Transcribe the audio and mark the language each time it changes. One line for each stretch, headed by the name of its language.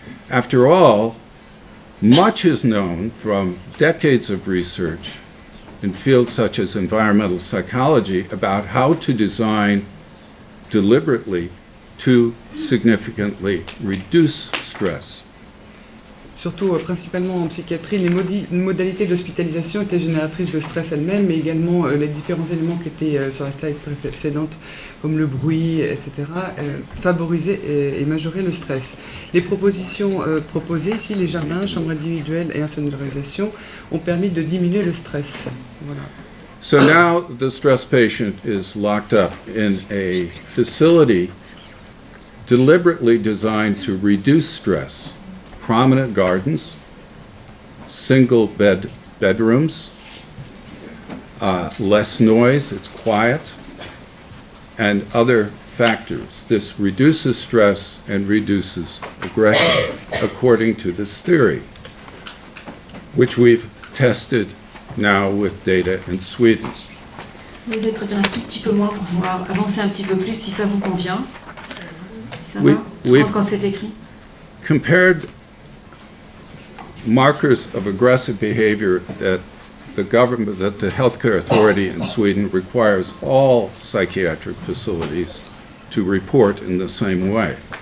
English: After all, much is known from decades of research in fields such as environmental psychology about how to design deliberately to significantly reduce stress.
French: Surtout, principalement en psychiatrie, les modalités d'hospitalisation étaient génératrices de stress elles-mêmes, mais également les différents éléments qui étaient sur la slide précédente, comme le bruit, etc., favorisaient et majoraient le stress. Les propositions proposées ici, les jardins, chambres individuelles et insonorisation, ont permis de diminuer le stress. Voilà.
English: So now the stress patient is locked up in a facility deliberately designed to reduce stress. Prominent gardens, single bedrooms, less noise, it's quiet, and other factors. This reduces stress and reduces aggression, according to this theory, which we've tested now with data in Sweden.
French: Vous allez traduire un tout petit peu moins pour pouvoir avancer un petit peu plus si ça vous convient. Ça Oui, va? oui. Quand c'est écrit.
English: Compared markers of aggressive behavior that the healthcare authority in Sweden requires all psychiatric facilities to report in the same way.